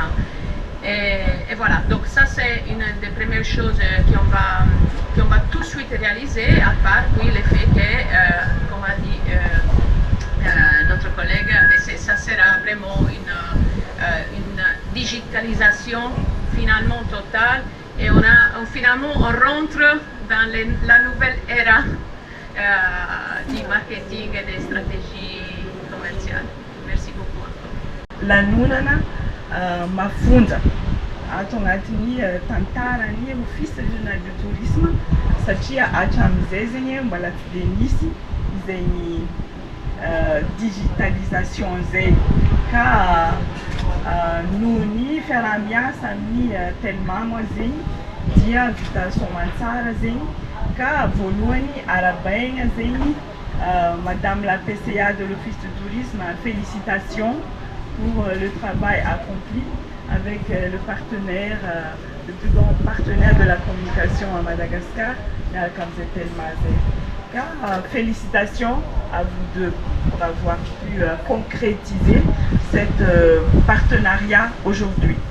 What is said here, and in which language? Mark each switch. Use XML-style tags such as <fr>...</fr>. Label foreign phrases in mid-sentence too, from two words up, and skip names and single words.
<fr>Et voilà, donc ça c'est une des premières choses qu'on va tout de suite réaliser, à part oui, le fait que, comme a dit notre collègue, ça sera vraiment une digitalisation finalement totale et finalement on rentre dans la nouvelle ère du marketing et des stratégies commerciales. Merci beaucoup encore.</fr> <mg>La nunana mafunza ato agnatin'ny tantarany</mg> <fr>office régional de tourisme</fr> <mg>satria hatramin'izay zegny mbola tsy dia nisy izay digitalisation zay ka noho ny fiarahamiasa amin'ny Telma moa zegny dia vita soamantsara zegny ka voalohany arabaigna zegny</mg> <fr>Madame la PCA de l'Office de tourisme, félicitations pour le travail accompli avec le partenaire, le plus grand partenaire de la communication à Madagascar, comme Telma. Félicitations à vous deux pour avoir pu concrétiser cet partenariat aujourd'hui.</fr>